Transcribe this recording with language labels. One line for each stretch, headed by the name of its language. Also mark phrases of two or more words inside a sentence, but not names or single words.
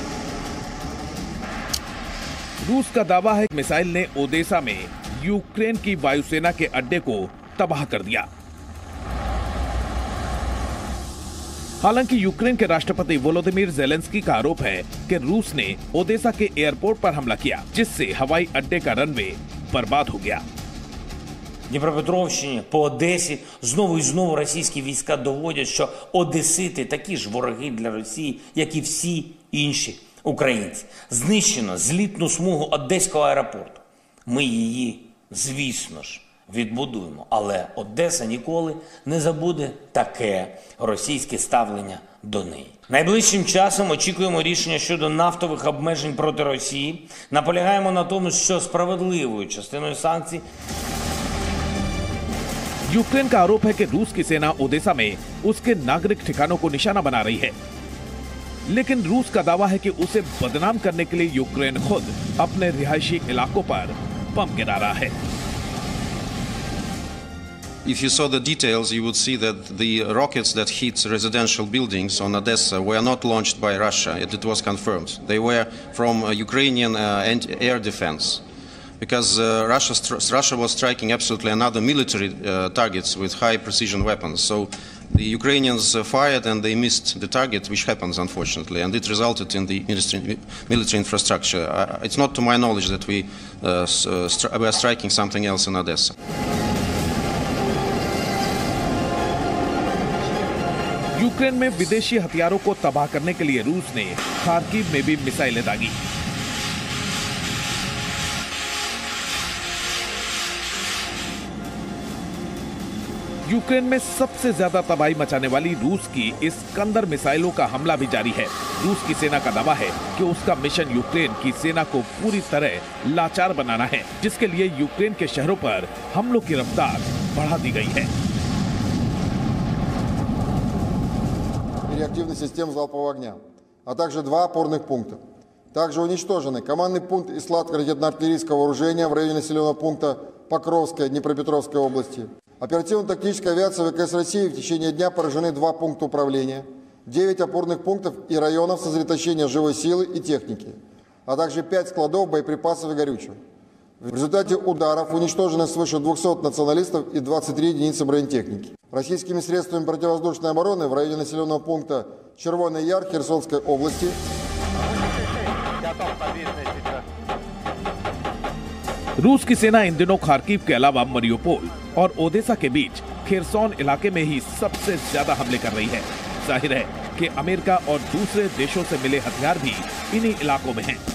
Hindi: रूस का दावा है कि मिसाइल ने ओदेसा में यूक्रेन की वायुसेना के अड्डे को तबाह कर दिया। हालांकि यूक्रेन के राष्ट्रपति वोलोदिमीर ज़ेलेंस्की का आरोप है कि रूस ने ओदेसा के एयरपोर्ट पर हमला किया, जिससे हवाई अड्डे का रनवे बर्बाद हो गया।
Ukrainian: Дніпропетровщині, по Одесі знову і знову російські війська доводять, що одесити такі ж вороги для Росії, як і всі інші українці. Знищено злітну смугу Одеського аеропорту. Ми її, звісно ж, відбудуємо, але Одеса ніколи не забуде таке російське ставлення до неї. Найближчим часом очікуємо рішення щодо нафтових обмежень проти Росії. Наполягаємо на тому, що справедливою частиною санкцій
Hindi: यूक्रेन का आरोप है कि रूस की सेना ओदेसा में उसके नागरिक ठिकानों को निशाना बना रही है, लेकिन रूस का दावा है कि उसे बदनाम करने के लिए यूक्रेन खुद अपने रिहायशी इलाकों पर बम गिरा रहा है।
English: If you saw the details, you would see that the rockets that hit residential buildings on Odessa were not launched by Russia. It was confirmed. They were from Ukrainian air defense. Because Russia was striking absolutely another military targets with high precision weapons. So the Ukrainians fired and they missed the target, which happens unfortunately, and it resulted in the military infrastructure. It's not to my knowledge that we were striking something else in Odessa.
Hindi: यूक्रेन में विदेशी हथियारों को तबाह करने के लिए रूस ने खार्किव में भी मिसाइलें दागी। यूक्रेन में सबसे ज्यादा तबाही मचाने वाली रूस की इस्कंदर मिसाइलों का हमला भी जारी है। रूस की सेना का दावा है कि उसका मिशन यूक्रेन की सेना को पूरी तरह लाचार बनाना है, जिसके लिए यूक्रेन के शहरों पर हमलों की रफ्तार बढ़ा दी गई है।
Russian: реактивных систем залпового огня, а также 2 опорных пункта. Также уничтожены командный пункт и склад ракетно-артиллерийского вооружения в районе населенного пункта Покровская Днепропетровской области. Оперативно-тактической авиации ВКС России в течение дня поражены 2 пункта управления, 9 опорных пунктов и районов сосредоточения живой силы и техники, а также 5 складов боеприпасов и горючего. В результате ударов уничтожено свыше 200 националистов и 23 единицы бронетехники. Российскими средствами противовоздушной обороны в районе населенного пункта Червоный Яр Херсонской области
Hindi: रूस की सेना इन दिनों खार्किव के अलावा मरियोपोल और ओदेसा के बीच खेरसोन इलाके में ही सबसे ज्यादा हमले कर रही है। जाहिर है कि अमेरिका और दूसरे देशों से मिले हथियार भी इन्हीं इलाकों में हैं।